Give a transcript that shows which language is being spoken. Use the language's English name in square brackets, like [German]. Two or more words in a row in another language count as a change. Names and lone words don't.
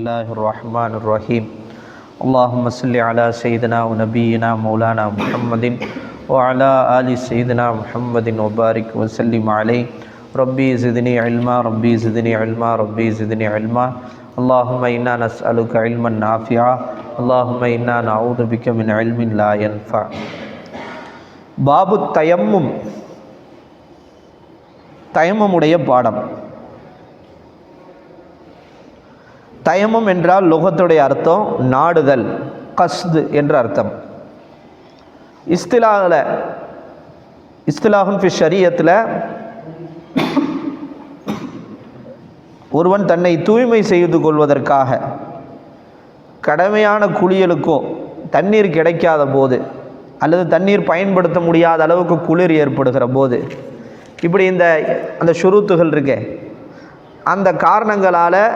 [Arabic] الرحمن الرحيم اللهم صل على سيدنا ونبينا مولانا محمد وعلى آل سيدنا محمد وبارك وسلم عليه ربي زدني علما ربي زدني علما ربي زدني علما اللهم إنا نسألك علما نافعا اللهم إنا نعوذ بك من علم لا ينفع. باب تيمم, [Tamil] தயம்முடைய பாடம். தயம்மும் என்றால் லுகத்துடைய அர்த்தம் நாடுதல், கஸ்து என்ற அர்த்தம். [Arabic] اصطلاح في [Tamil] ஷரியத்தில் ஒருவன் தன்னை தூய்மை செய்து கொள்வதற்காக கடமையான குளியலுக்கோ தண்ணீர் கிடைக்காத போது அல்லது தண்ணீர் பயன்படுத்த முடியாத அளவுக்கு குளிர் ஏற்படுகிற போது, இப்படி அந்த ஷுரூத்துகள் இருக்கே, அந்த காரணங்களால்